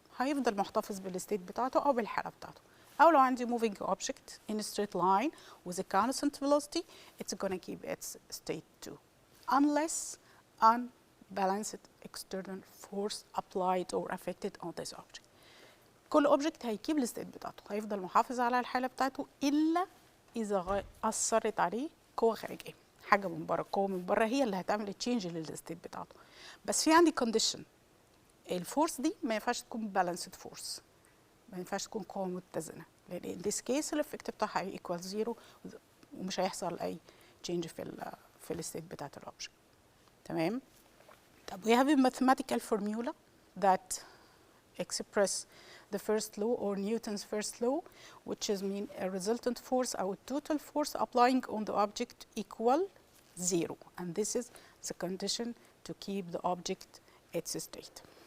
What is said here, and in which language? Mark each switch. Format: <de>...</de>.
<ar>هيفضل محتفظ بالستيت بتاعته أو بالحالة بتاعته. أو لو عندي</ar> <en>moving object in a straight line with a constant velocity, it's going to keep its state too, unless unbalanced external force applied or affected on this object.</en> <ar>كل object هيكيب الستيت بتاعته، هيفضل محافظ على الحالة بتاعته إلا إذا أثرت عليه قوة خارجية، حاجة من بره، قوة من بره هي اللي هتعمل تشينج للستيت بتاعته. بس في عندي condition، الفورس دي ما ينفعش تكون balanced force، ما ينفعش تكون قوة متزنة، لأن</ar> <en>in this case</en> <ar>الإفكت بتاعها equal 0 ومش هيحصل أي change في الستيت بتاعت الأوبجكت. تمام؟ طب</ar> <en>we have a mathematical formula that express the first law or Newton's first law, which is mean a resultant force or total force applying on the object equal 0, and this is the condition to keep the object its state.</en>